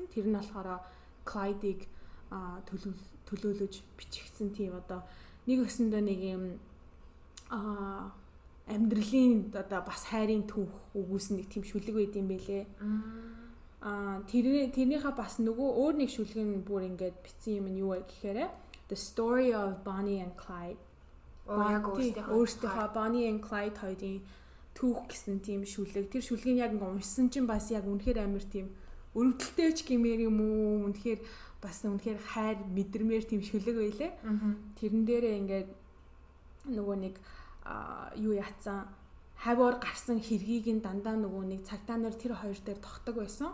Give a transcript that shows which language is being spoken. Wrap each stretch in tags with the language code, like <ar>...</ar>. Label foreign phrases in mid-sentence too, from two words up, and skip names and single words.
<mn>Тэр нь болохоор Clyde-ийг төлөөлөж бичигдсэн тийм одоо нэг өсөндөө нэг юм амьдралын одоо бас хайрын түүх өгүүлсэн нэг тийм шүлэг байд юм бэлээ. Тэрнийхээ бас нөгөө өөр нэг шүлгэн бүр ингээд бичсэн юм нь юу вэ гэхээр The Story of Bonnie and Clyde. Өөртөө Bonnie and Clyde хоёрын түүх гэсэн тийм шүлэг. Тэр шүлгийг яг ингээд уншсан чинь бас яг үнэхээр амар тийм өрөвдөлтэй ч гэмээр юм уу, үнэхээр бас үнэхээр хайр мэдрэмээр тийм шүлэг байлээ. Тэрэн дээрээ ингээд нөгөө нэг юу яатсан хавьор гарсан хэргийг нь дандаа нөгөө нэг цагдаа нар тэр хоёр дээр тогтдог байсан.</mn>